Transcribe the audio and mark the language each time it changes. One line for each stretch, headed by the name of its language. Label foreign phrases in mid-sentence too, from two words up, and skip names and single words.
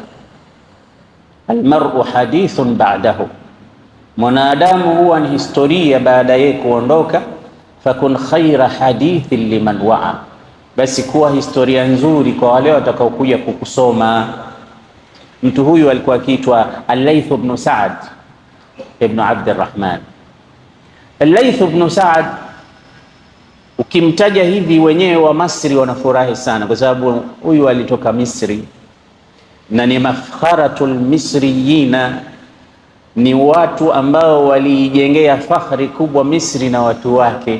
Arabic: المرء حديث بعده,
Swahili: mwanadamu huwa ni historia baada ya kuondoka.
Arabic: فكن خير حديث لمن وعى,
Swahili: basi kuwa historia nzuri kwa wale watakaokuja kukusoma. Mtu huyu alikuwa akiitwa Al-Layth ibn Sa'd ibn Abd al-Rahman. Al-Layth ibn Sa'd, ukimtaja hivi wenyewe wa Misri wanafurahi sana, kwa sababu huyu alitoka Misri na ni
Arabic: مفخرة المصريين,
Swahili: ni watu ambao walijengea fakhri kubwa Misri na watu wake.